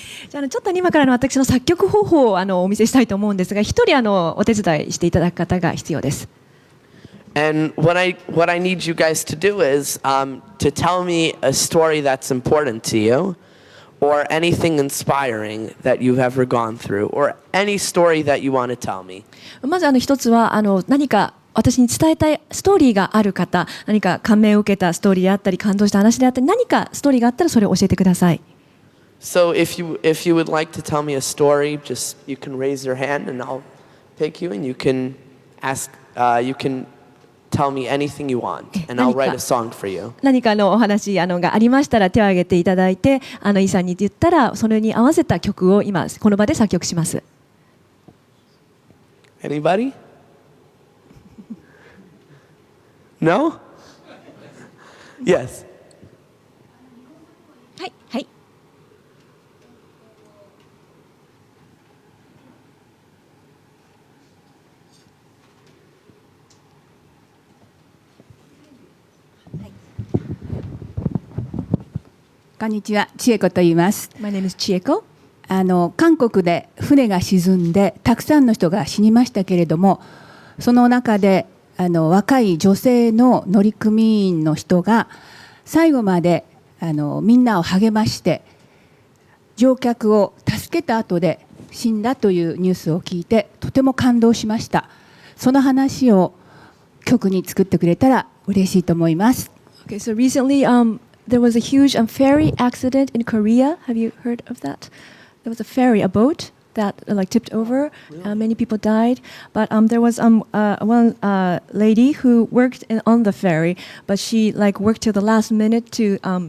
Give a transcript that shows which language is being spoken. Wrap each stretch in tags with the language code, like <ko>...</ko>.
<ja>じゃあちょっと今から私の作曲方法をお見せしたいと思うんですが、一人お手伝いしていただく方が必要です。</ja> <en>And what I need you guys to do is to tell me a story that's important to you, or anything inspiring that you've ever gone through, or any story that you want to tell me.</en> <ja>まず一つは何か私に伝えたいストーリーがある方、何か感銘を受けたストーリーであったり、感動した話であったり、何かストーリーがあったらそれを教えてください。</ja> <en>So if you would like to tell me a story, just you can raise your hand and I'll pick you, and you can ask, you can tell me anything you want, and I'll write a song for you.</en> <ja>何かお話がありましたら手を挙げていただいて、イさんに言ったらそれに合わせた曲を今この場で作曲します。</ja> <en>Anybody? No? Yes.</en> <ja>はいはい。こんにちは、千恵子と言います。</ja> <en>My name is Chieko.</en> <ja>韓国で船が沈んでたくさんの人が死にましたけれども、その中で若い女性の乗組員の人が最後までみんなを励まして乗客を助けた後で死んだというニュースを聞いてとても感動しました。その話を曲に作ってくれたら嬉しいと思います。</ja> <en>Okay, so recently there was a huge ferry accident in Korea. Have you heard of that? There was a ferry, a boat that tipped over. Many people died, but there was one lady who worked on the ferry, but she worked till the last minute to</en>